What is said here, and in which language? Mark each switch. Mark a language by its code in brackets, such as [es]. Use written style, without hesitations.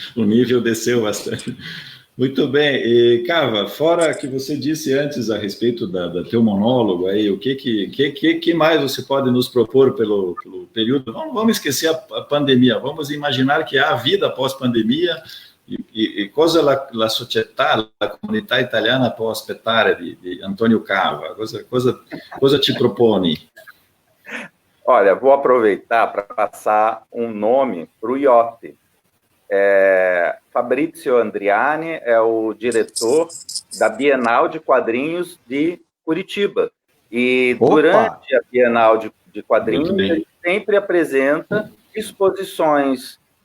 [pt] O nível desceu bastante. Muito bem. E, Cava, fora que você disse antes a respeito do teu monólogo, aí, o que mais você pode nos propor pelo período? Vamos esquecer a pandemia, vamos imaginar que há vida após pandemia. [it] E cosa la società, la comunità italiana può aspettare di Antonio Cava? Cosa ci propone? [pt] Olha, vou aproveitar para passar um nome para o Iotti. Fabrizio Andriani é o diretor da Bienal de Quadrinhos de Curitiba. E durante a Bienal de Quadrinhos, ele sempre apresenta exposições.